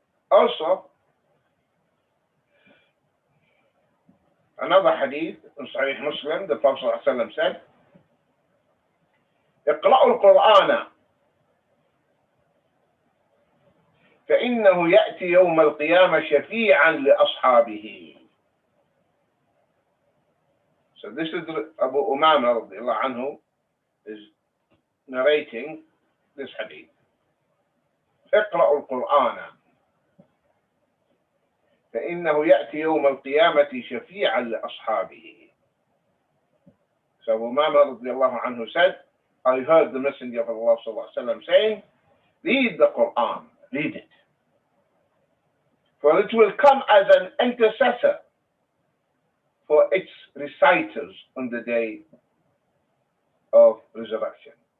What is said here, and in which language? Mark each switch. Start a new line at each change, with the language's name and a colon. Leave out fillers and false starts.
English: Also, another hadith in Sahih Muslim, the Prophet ﷺ said,
Arabic: اقرأوا القرآن فإنه يأتي يوم القيامة شفيعا لأصحابه.
English: So this is Abu Umama radiallahu anhu is narrating this hadith.
Arabic: اقرأوا القرآن فإنه يأتي يوم القيامة شفيعا لأصحابه.
English: So Abu Umama radiallahu anhu said, I heard the Messenger of Allah sallallahu alaihi wasallam saying, read the Quran, read it. For it will come as an intercessor for its reciters on the day of resurrection.